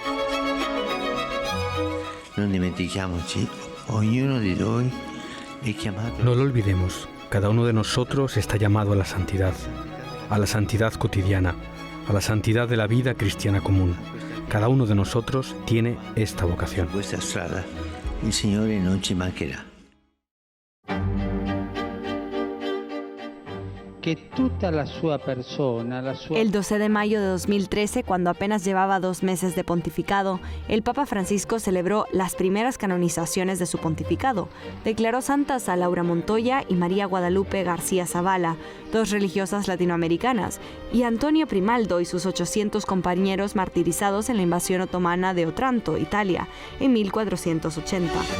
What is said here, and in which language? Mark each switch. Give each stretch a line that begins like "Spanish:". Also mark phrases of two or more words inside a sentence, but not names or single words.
Spanish: No lo olvidemos, cada uno de nosotros está llamado a la santidad cotidiana, a la santidad de la vida cristiana común. Cada uno de nosotros tiene esta vocación.
Italian: Vuestra strada, il Signore non ci mancherà.
Spanish: El 12 de mayo de 2013, cuando apenas llevaba 2 meses de pontificado, el Papa Francisco celebró las primeras canonizaciones de su pontificado. Declaró santas a Laura Montoya y María Guadalupe García Zavala, 2 religiosas latinoamericanas, y Antonio Primaldo y sus 800 compañeros martirizados en la invasión otomana de Otranto, Italia, en 1480.